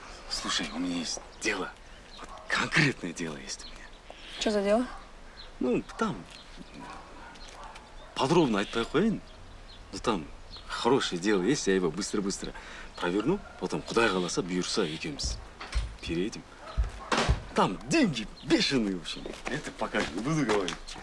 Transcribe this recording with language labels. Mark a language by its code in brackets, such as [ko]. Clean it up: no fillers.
[ru] Слушай, у меня есть дело. Вот конкретное дело есть у меня. Что за дело? Ну, там подробно [kk] айтпай қояйын. [ru] Ну, там хорошее дело есть, я его быстро-быстро проверну. [kk] Потом, Құдай қаласа, бұйырса, екеуміз переедем. [ru] Там деньги бешеные, в общем. Это пока не буду говорить.